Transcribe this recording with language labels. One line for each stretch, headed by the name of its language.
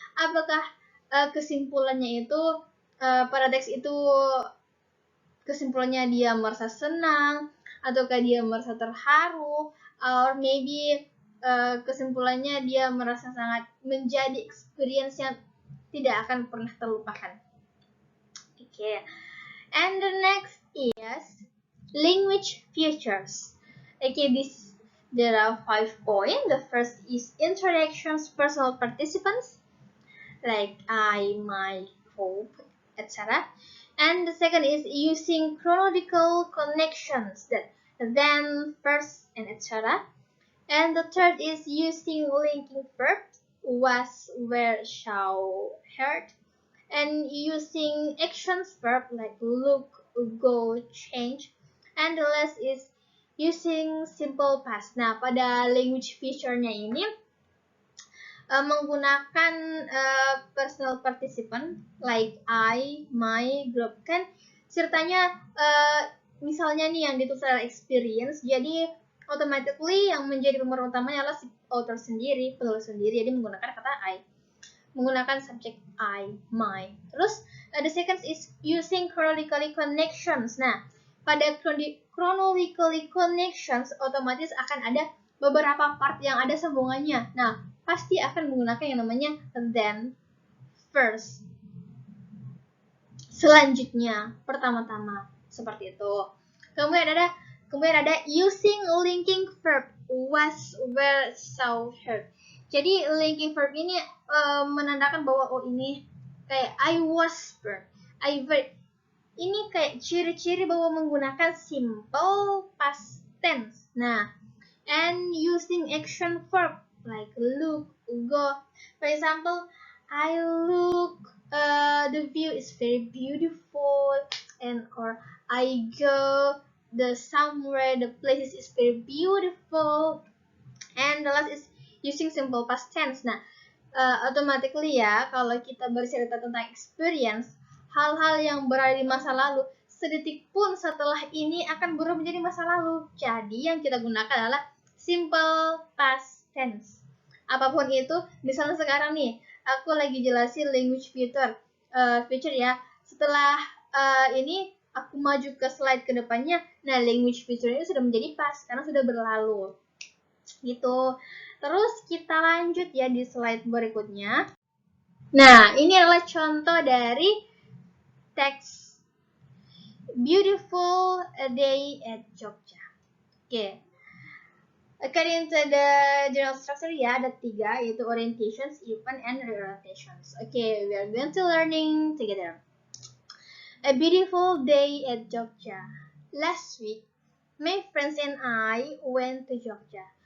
Indonesian: Apakah kesimpulannya itu pada teks itu kesimpulannya dia merasa senang, ataukah dia merasa terharu,
English: or maybe
Indonesian: kesimpulannya dia merasa sangat menjadi experience yang tidak akan pernah terlupakan.
English: Okay. And the next is language features. Okay, there are 5 points. The first is interactions, personal participants, like I, my, hope, etc. And the second is using chronological connections, that then, first, and etc. And the third is using linking verbs, was, were, shall, heard, and using actions verb like look, go, change. And the last is using simple past.
Indonesian: Nah, pada language feature-nya ini menggunakan personal participant
English: like I, my, group,
Indonesian: kan sertanya misalnya nih yang ditulis adalah experience, jadi automatically yang menjadi pemeran utamanya adalah si author sendiri, penulis sendiri, jadi menggunakan kata I, menggunakan subjek I, my. Terus
English: the second is using chronologically connections.
Indonesian: Nah, pada chronologically connections otomatis akan ada beberapa part yang ada sambungannya. Nah, pasti akan menggunakan yang namanya then, first, selanjutnya, pertama-tama, seperti itu. Kemudian ada
English: using linking verb was, were, saw, heard.
Indonesian: Jadi linking verb ini menandakan bahwa ini kayak
English: I was verb, I verb.
Indonesian: Ini kayak ciri-ciri bahwa menggunakan simple past tense.
English: Nah, and using action verb like look, go. For example, I look, the view is very beautiful, and or I go the somewhere, the place is very beautiful. And the last is using simple past tense.
Indonesian: Nah, automatically ya, kalau kita bercerita tentang experience, hal-hal yang berada di masa lalu, sedetik pun setelah ini akan berubah menjadi masa lalu. Jadi yang kita gunakan adalah simple past tense. Apapun itu, misalnya sekarang nih, aku lagi jelasin language feature ya. Setelah ini aku maju ke slide ke depannya, nah language feature ini sudah menjadi past karena sudah berlalu. Gitu. Terus kita lanjut ya di slide berikutnya. Nah, ini adalah contoh dari teks Beautiful Day at Jogja. Oke.
English: According to the general structure
Indonesian: ya, ada 3, yaitu
English: orientations, event, and reorientations. Okay, we are going to learning together. A beautiful day at Jogja. Last week, my friends and I went to Jogja.